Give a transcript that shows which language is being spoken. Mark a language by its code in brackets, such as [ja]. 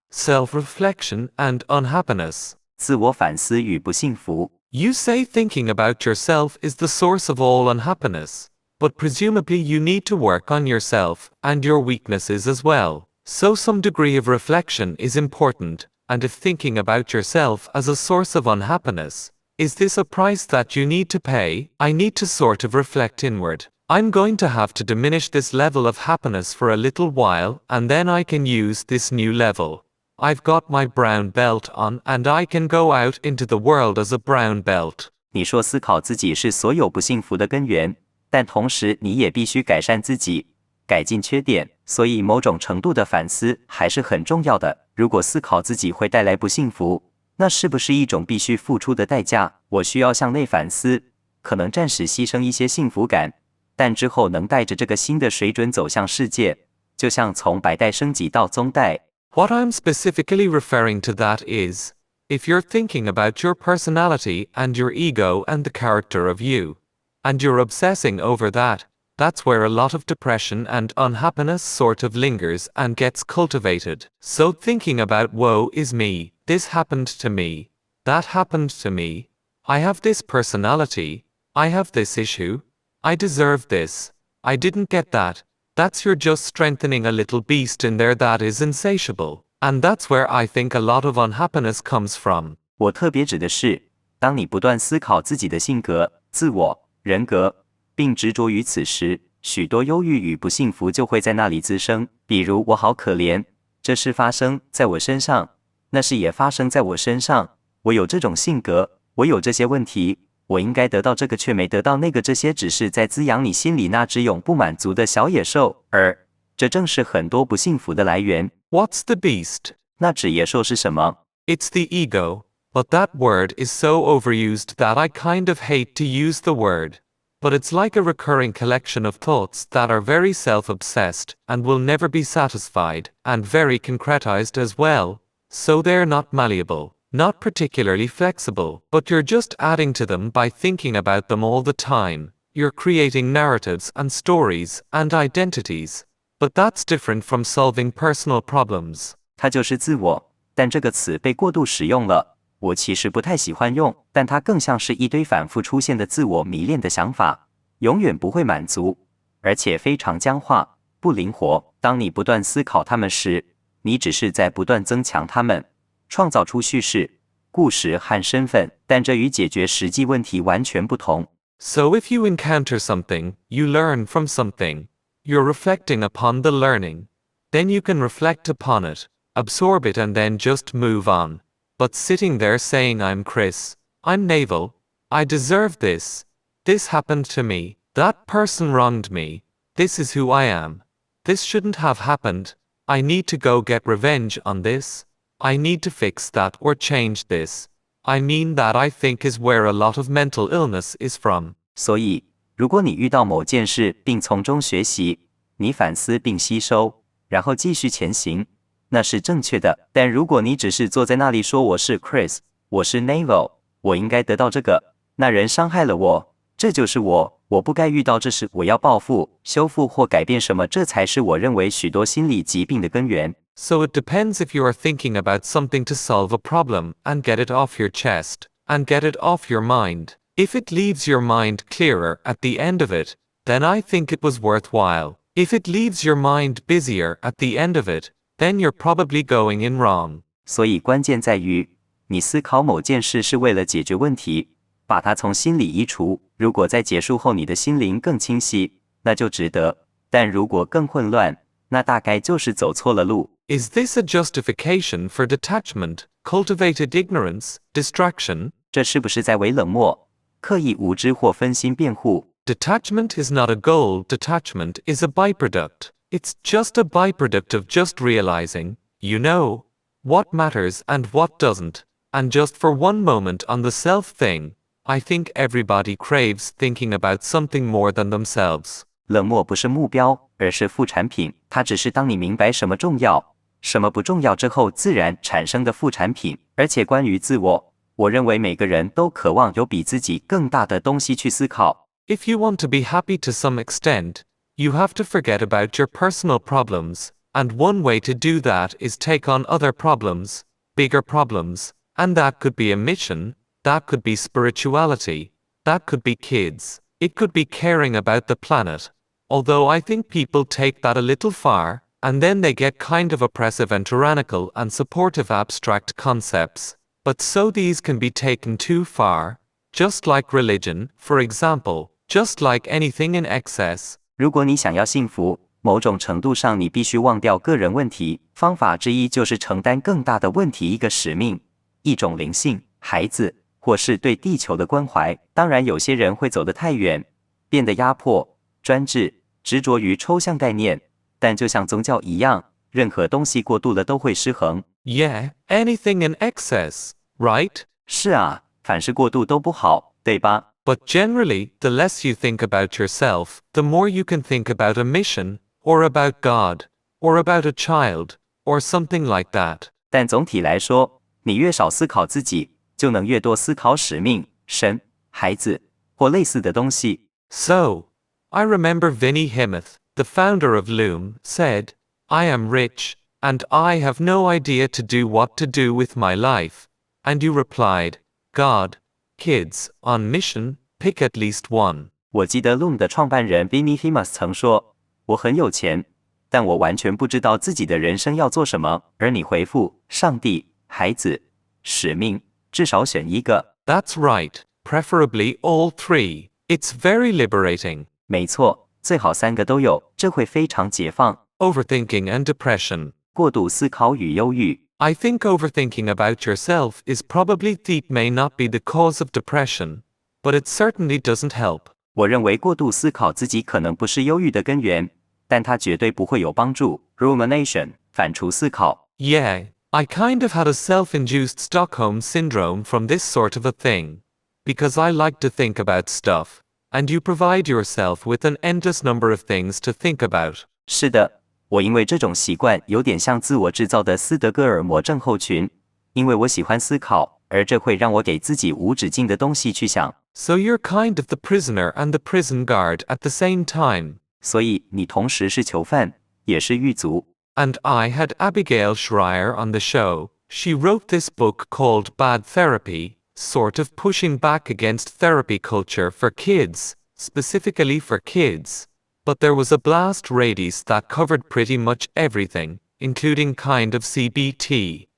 [en] Self-reflection and unhappiness. [zh] 自我反思与不幸福。 [en] You say thinking about yourself is the source of all unhappiness, but presumably you need to work on yourself and your weaknesses as well. So some degree of reflection is important, and if thinking about yourself as a source of unhappiness, is this a price that you need to pay? I need to sort of reflect inward. I'm going to have to diminish this level of happiness for a little while, and then I can use this new level. I've got my brown belt on and I can go out into the world as a brown belt. [zh] 你说思考自己是所有不幸福的根源，但同时你也必须改善自己，改进缺点，所以某种程度的反思还是很重要的。如果思考自己会带来不幸福，那是不是一种必须付出的代价？我需要向内反思，可能暂时牺牲一些幸福感，但之后能带着这个新的水准走向世界，就像从白带升级到棕带。 [en] What I'm specifically referring to that is, if you're thinking about your personality and your ego and the character of you, and you're obsessing over that, that's where a lot of depression and unhappiness sort of lingers and gets cultivated. So thinking about woe is me, this happened to me, that happened to me, I have this personality, I have this issue, I deserve this, I didn't get that. That's you're just strengthening a little beast in there that is insatiable. And that's where I think a lot of unhappiness comes from. [zh] 我特别指的是，当你不断思考自己的性格、自我、人格，并执着于此时，许多忧郁与不幸福就会在那里滋生。比如，我好可怜，这事发生在我身上，那事也发生在我身上，我有这种性格，我有这些问题，我应该得到这个却没得到那个，这些只是在滋养你心里那只永不满足的小野兽，而这正是很多不幸福的来源。 [en] What's the beast? [zh] 那只野兽是什么？ [en] It's the ego, but that word is so overused that I kind of hate to use the word. But it's like a recurring collection of thoughts that are very self-obsessed and will never be satisfied, and very concretized as well, so they're not malleable, not particularly flexible, but you're just adding to them by thinking about them all the time. You're creating narratives and stories and identities. But that's different from solving personal problems. [zh] 它就是自我，但这个词被过度使用了。我其实不太喜欢用，但它更像是一堆反复出现的自我迷恋的想法，永远不会满足，而且非常僵化、不灵活。当你不断思考它们时，你只是在不断增强它们，创造出叙事、故事和身份，但这与解决实际问题完全不同。 [en] So if you encounter something, you learn from something. You're reflecting upon the learning. Then you can reflect upon it, absorb it and then just move on. But sitting there saying I'm Chris, I'm Naval, I deserve this, this happened to me, that person wronged me, this is who I am, this shouldn't have happened, I need to go get revenge on this, I need to fix that or change this. I mean that I think is where a lot of mental illness is from. [zh] 所以，如果你遇到某件事并从中学习，你反思并吸收，然后继续前行，那是正确的。但如果你只是坐在那里说我是 Chris， 我是 Naval， 我应该得到这个，那人伤害了我，这就是我，我不该遇到这事，我要报复、修复或改变什么，这才是我认为许多心理疾病的根源。 [en] So it depends if you are thinking about something to solve a problem and get it off your chest, and get it off your mind. If it leaves your mind clearer at the end of it, then I think it was worthwhile. If it leaves your mind busier at the end of it, then you're probably going in wrong. [zh] 所以关键在于，你思考某件事是为了解决问题，把它从心里移除。如果在结束后你的心灵更清晰，那就值得。但如果更混乱，那大概就是走错了路。 [en] Is this a justification for detachment, cultivated ignorance, distraction? [zh] 这是不是在为冷漠、刻意无知或分心辩护？ [en] Detachment is not a goal, detachment is a byproduct. It's just a byproduct of just realizing, you know, what matters and what doesn't. And just for one moment on the self thing, I think everybody craves thinking about something more than themselves. [zh] 冷漠不是目标，而是副产品。它只是当你明白什么重要，什么不重要之后自然产生的副产品。而且关于自我，我认为每个人都渴望有比自己更大的东西去思考。 [en] If you want to be happy to some extent, you have to forget about your personal problems, and one way to do that is take on other problems, bigger problems, and that could be a mission, that could be spirituality, that could be kids, it could be caring about the planet. Although I think people take that a little far, and then they get kind of oppressive and tyrannical and supportive abstract concepts. But so these can be taken too far, just like religion, for example, just like anything in excess. [zh] 如果你想要幸福，某种程度上你必须忘掉个人问题。方法之一就是承担更大的问题，一个使命，一种灵性、孩子，或是对地球的关怀。当然，有些人会走得太远，变得压迫、专制、执着于抽象概念。但就像宗教一样，任何东西过度了都会失衡。 [en] Yeah, anything in excess, right? [zh] 是啊，凡事过度都不好，对吧？ [en] But generally, the less you think about yourself, the more you can think about a mission, or about God, or about a child, or something like that. [zh] 但总体来说，你越少思考自己，就能越多思考使命、神、孩子或类似的东西。 [en] So, I remember Vinnie Himeth, the founder of Loom, said, I am rich, and I have no idea to do what to do with my life. And you replied, God, kids, on mission, pick at least one. [zh] 我记得 Loom 的创办人 Vinnie Himeth 曾说，我很有钱，但我完全不知道自己的人生要做什么。而你回复，上帝、孩子、使命，至少选一个。 [en] That's right, preferably all three. It's very liberating. [zh] 没错，最好3个都有，这会非常解放。 [en] Overthinking and depression. [zh] 过度思考与忧郁。 [en] I think overthinking about yourself is probably deep may not be the cause of depression, but it certainly doesn't help. [zh] 我认为过度思考自己可能不是忧郁的根源，但它绝对不会有帮助。 Rumination 反刍思考。 [en] Yeah, I kind of had a self-induced Stockholm syndrome from this sort of a thing. Because I like to think about stuff, and you provide yourself with an endless number of things to think about. [zh] 是的，我因为这种习惯有点像自我制造的斯德哥尔摩症候群，因为我喜欢思考，而这会让我给自己无止境的东西去想。 [en] So you're kind of the prisoner and the prison guard at the same time. [zh] 所以你同时是囚犯，也是狱卒。 [en] And I had Abigail Schreier on the show. She wrote this book called Bad Therapy, sort of pushing back against therapy culture for kids, specifically for kids. But there was a blast radius that covered pretty much everything, including kind of CBT.